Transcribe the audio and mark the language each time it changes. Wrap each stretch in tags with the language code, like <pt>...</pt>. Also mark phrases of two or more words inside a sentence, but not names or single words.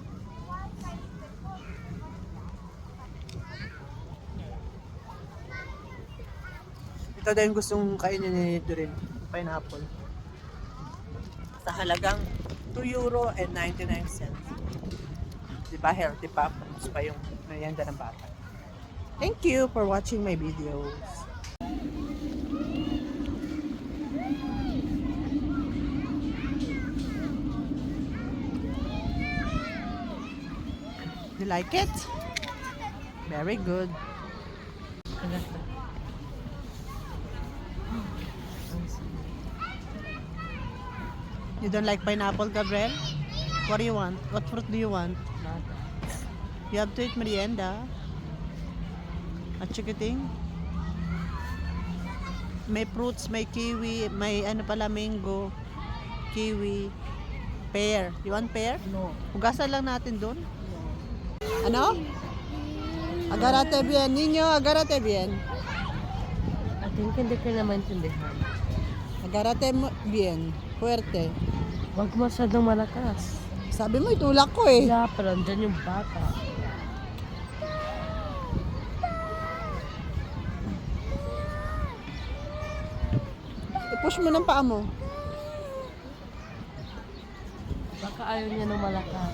<tl>Ito daw yung gustong kainin ni Doreen, pineapple. Sa halagang €2.99. Diba healthy pa? Tapos pa yung merienda ng bata.</tl> <en>Thank you for watching my videos. You like it? Very good. You don't like pineapple, Gabriel? What do you want? What fruit do you want? You have to eat merienda.</en> <tl>At chikiting. May fruits, may kiwi, may ano pala,</tl> <en>mango, kiwi, pear. You want pear? No.</en> <tl>Hugasan lang natin doon. Ano?</tl> <es>Agarate bien, niño, agarate bien.</es> <tl>think hindi ka na maintindihan.</tl> <es>Agarate mo bien. Fuerte.</es> <tl>Huwag masyadong malakas. Sabi mo, itulak ko eh. Yeah, pero andyan yung bata. I-push mo ng paa mo. Baka ayaw niya ng malakas.</tl>